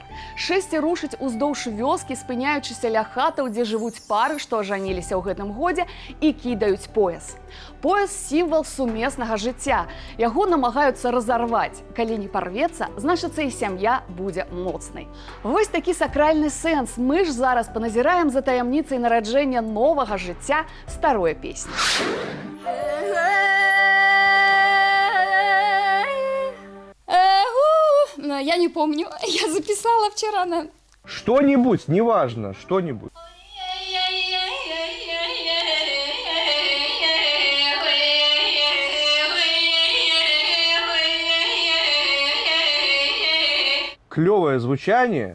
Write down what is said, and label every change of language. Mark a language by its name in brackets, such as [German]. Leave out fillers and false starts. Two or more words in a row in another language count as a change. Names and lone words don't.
[Belarusian] Шэсце рушыць уздоўж вёскі, спыняючыся ля хатаў, дзе жывуць пары, што ажаніліся ў гэтым годзе, і кідаюць пояс. Пояс – сімвал сумеснага жыцця. Яго намагаюцца разарваць. Калі не парвецца, значыцца і сям'я будзе моцнай. Вось такі сакральны сэнс. Мы ж зараз паназіраем за таямніцай нараджэння новага жыцця старой песні. [Russian] Я не помню, я записала вчера на... Что-нибудь, неважно, что-нибудь. Клевое звучание.